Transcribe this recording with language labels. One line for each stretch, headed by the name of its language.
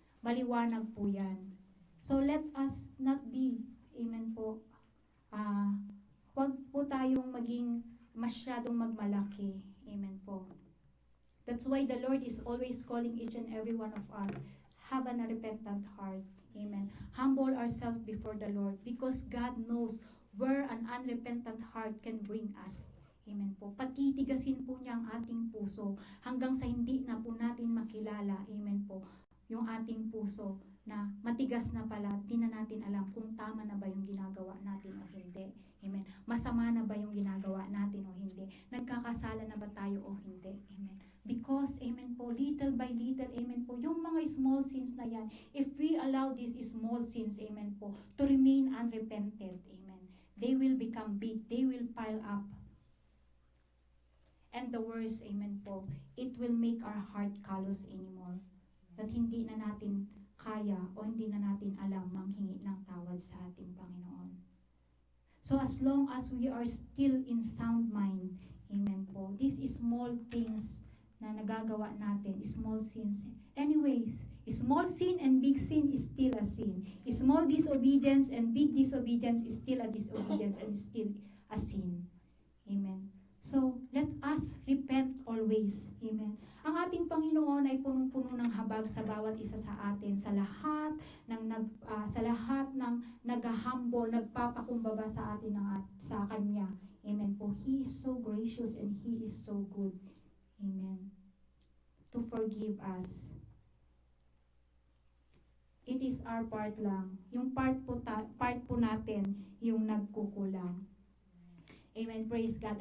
Filipino: Maliwanag po yan.
English: So let us not be,
Filipino: amen po, huwag po tayong maging masyadong magmalaki. Amen po.
English: That's why the Lord is always calling each and every one of us, have an repentant heart. Amen. Humble ourselves before the Lord because God knows where an unrepentant heart can bring us. Amen po.
Filipino: Patitigasin po niya ang ating puso hanggang sa hindi na po natin makilala. Amen po. yung ating puso na matigas na pala, di na natin alam kung tama na ba yung ginagawa natin o hindi. Amen. Masama na ba yung ginagawa natin o hindi? Nagkakasala na ba tayo o hindi? Amen.
English: Because, amen po, little by little, amen po, yung mga small sins na yan, if we allow these small sins, amen po, to remain unrepented, amen, they will become big, they will pile up. And the worst, amen po, it will make our heart callous anymore.
Filipino: That hindi na natin kaya o hindi na natin alam manghingi ng tawad sa ating Panginoon.
English: So as long as we are still in sound mind, amen po, these small things
Filipino: na nagagawa natin,
English: small sins. Anyways, small sin and big sin is still a sin. Small disobedience and big disobedience is still a disobedience and still a sin. Amen. So, let us repent always. Amen.
Filipino: Ang ating Panginoon ay punong-puno ng habag sa bawat isa sa atin, sa lahat ng nag-humble, nagpapakumbaba sa atin sa Kanya. Amen po.
English: He is so gracious and He is so good. Amen. To forgive us. It is our part lang.
Filipino: Yung part po natin, yung nagkukulang.
English: Amen. Praise God.